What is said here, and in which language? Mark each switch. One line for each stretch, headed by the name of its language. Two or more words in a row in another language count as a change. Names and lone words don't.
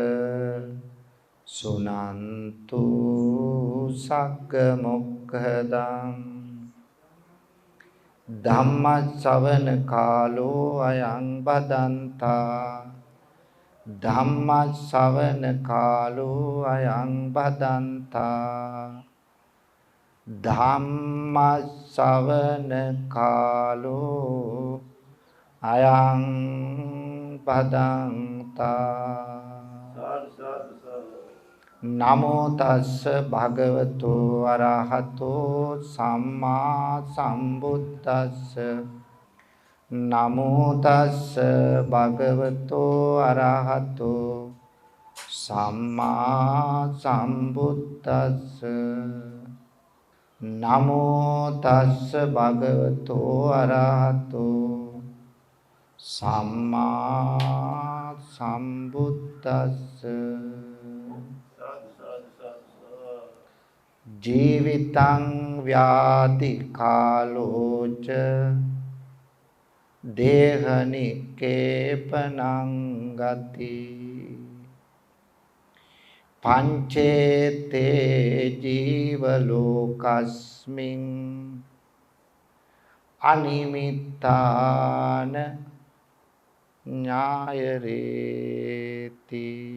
Pali: සුනන්තු සග්ග මොක්ඛදං ධම්ම ශ්‍රවණ කාලෝ අයං බදන්තා ධම්ම ශ්‍රවණ කාලෝ අයං බදන්තා ධම්ම ශ්‍රවණ කාලෝ අයං බදන්තා. නමෝ තස්ස භගවතු අරහතෝ සම්මා සම්බුද්දස්ස නමෝ තස්ස භගවතෝ අරහතෝ සම්මා සම්බුද්දස්ස නමෝ තස්ස භගවතෝ අරහතෝ සම්මා සම්බුද්දස්ස. ජීවිතං ව්‍යාධි කාලෝච දේහනිකේපනං ගති පංචේතේ ජීව ලෝකස්මින් අනිමිත්තාන ඥායරේති.